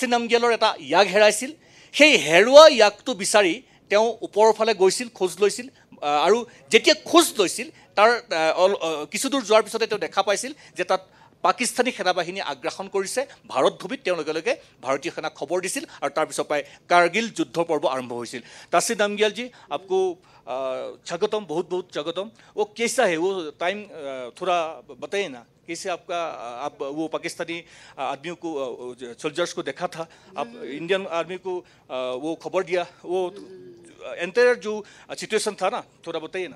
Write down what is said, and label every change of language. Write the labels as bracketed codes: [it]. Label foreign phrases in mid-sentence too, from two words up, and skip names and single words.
[as] নামগিয়ালৰ এটা ইয়াগ হেৰাইছিল সেই হেৰুৱা ইয়াগটো বিচাৰি তেওঁ ওপৰৰ ফালে গৈছিল খোজ লৈছিল আৰু যেতিয়া খোজ লৈছিল তাৰ কিছুদূৰ যোৱাৰ পিছতে তেওঁ দেখা পাইছিল যে তাত পাকিস্তানী সেনাবাহিনী আগ্ৰাসন কৰিছে ভাৰত ভূমিত তেওঁ লগে লগে ভাৰতীয় সেনাক খবৰ দিছিল আৰু তাৰপিছৰ পৰাই কাৰ্গিল যুদ্ধ পৰ্ব আৰম্ভ হৈছিল তাছী নামগিয়াল [hi] जी आपको स्वागतम बहुत बहुत स्वागतम वो कैसा है वो टाइम थोड़ा बताइए ना कैसे आप वो पाकिस्तानी आदमियों को सोल्जर्स को देखा था आप इंडियन आर्मी को वो खबर दिया वो एंटायर जो सिचुएशन था ना थोड़ा बताइए ना